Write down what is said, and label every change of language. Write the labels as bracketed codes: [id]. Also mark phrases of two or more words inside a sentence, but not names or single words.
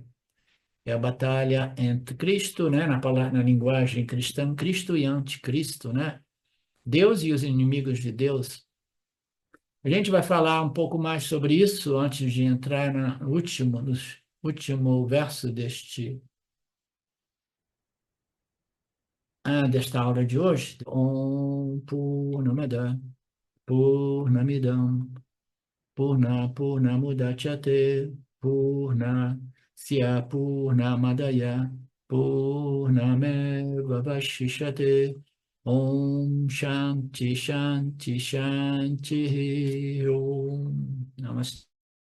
[pt] É a batalha entre Cristo, né, na linguagem cristã, Cristo e anticristo, né? Deus e os inimigos de Deus. A gente vai falar um pouco mais sobre isso antes de entrar no último verso desta aula de hoje. [sa] Om Purnamada Purnamidam Purnamudachyate Purnasya Purnamadaya Purnameva Vashishate Om Shanti Shanti Shanti Om Namaste.